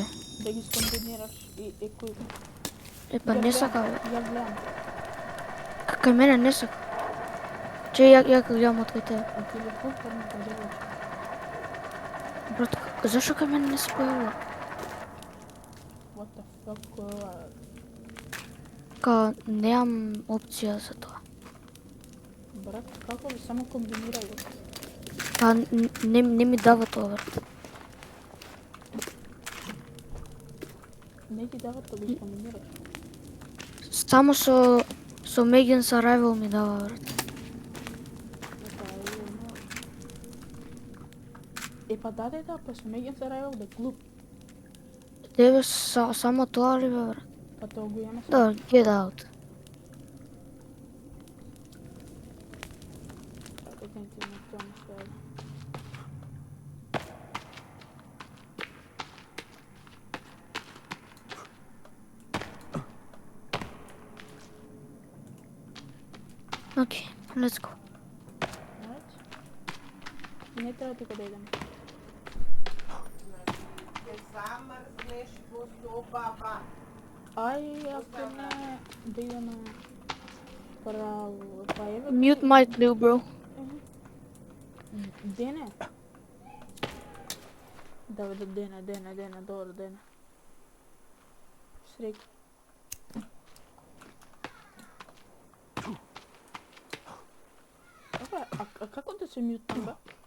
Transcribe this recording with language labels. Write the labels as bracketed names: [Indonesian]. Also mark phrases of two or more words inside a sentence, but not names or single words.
[Macedonian] Да ги скомбинираш и кој? Па не сака, бе. Ја гледам. Кај мене не сака. Ја ќе гледам од кај тебе. На телефон порната девојчка. Брат, зашо кај мене не се појавува? [English] What the fuck, [Macedonian] кој е ова? Као неам опција за тоа. Брат, како ли само комбинирај го? Па не ми дава тоа, брат. Не ти дава да го комбинираш. Само со Megan's Arrival ми дава, брат. Па даде да, па со Megan's Arrival да клуб. Тебе само тоа ли, бе, брат? Па тоа го имаме сега. Да, [English] get out. [Macedonian] Како ти на тоа не стоја. Окей, [English] let's go. [Macedonian] Знаеш? Не треба тука да идеме. Ќе замрзнеш во собава. Ај, ако не, да идеме право. Па еве. [English] Mute mic, little bro. [Macedonian] Дене? Да, Дене, добро, Дене. Среќа. А како да се мютнам, бе?